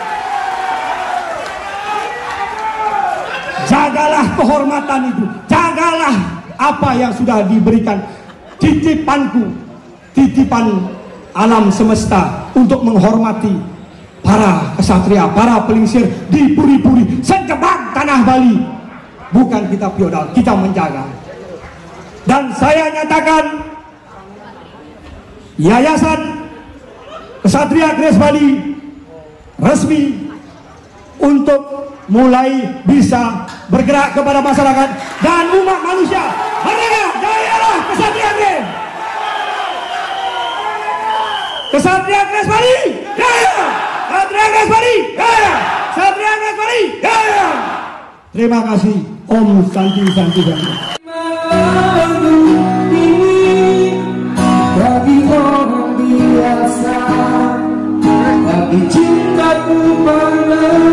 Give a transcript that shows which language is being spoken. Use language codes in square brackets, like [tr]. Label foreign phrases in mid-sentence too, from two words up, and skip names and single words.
[id] Jagalah kehormatan itu, jagalah apa yang sudah diberikan. Titipanku, titipan alam semesta untuk menghormati para kesatria, para pelingsir di puri-puri sejebak tanah Bali. Bukan kita feodal, kita menjaga. Dan saya nyatakan, Yayasan Kesatria Kres Bali resmi untuk mulai bisa bergerak kepada masyarakat dan umat manusia. Merdeka, jayalah Kesatria Kres! Kesatria Kres Bali, jaya! Kesatria Kres Bali, jaya! Kesatria Kres Bali, jaya! Terima kasih. [sa] Om Santi Santi Santi. [id] Ini bagi orang biasa, tapi cintaku pada